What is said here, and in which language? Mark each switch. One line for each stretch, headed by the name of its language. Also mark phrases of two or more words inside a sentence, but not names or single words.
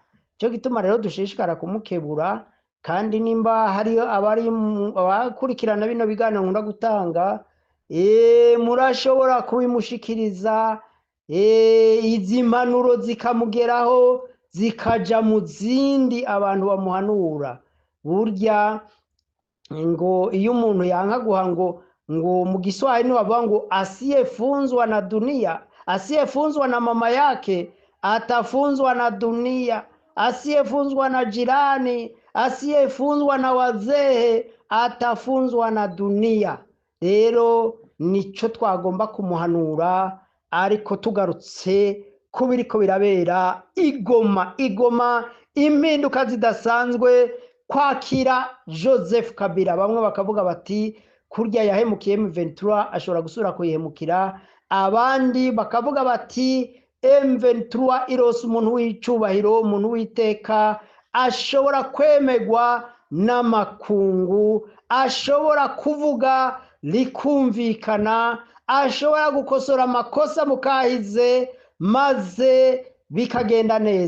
Rundi: Cyo gituma rero dushishikara kumukebura, kandi nimba hari abari abakurikirana bino biganiro nkunda gutanga, murashobora kubimushikiriza, izi mpanuro zikamugeraho zikaja mu zindi abantu bamuhanura. Burya ngo iyo umuntu yanka guha ngo mu Kiswahili bavuga ngo
Swahili: asiyefunzwa na dunia, asiyefunzwa na mama yake atafunzwa na dunia, asiyefunzwa na jirani, asiyefunzwa na wazee atafunzwa na dunia.
Rundi: Rero nico twagomba kumuhanura, ariko tugarutse kubiriko birabera Igoma, impinduka zidasanzwe kwakira Joseph Kabila. Bamwe bakavuga bati kurya yahemukiye M23 ashobora gusura kuyihemukira, abandi bakavuga bati M23 irose umuntu w'icubahiro, umuntu w'iteka, ashobora kwemegwa n'amakungu, ashobora kuvuga likumvikana, ashobora gukosora amakosa mukahize maze bikagenda neza.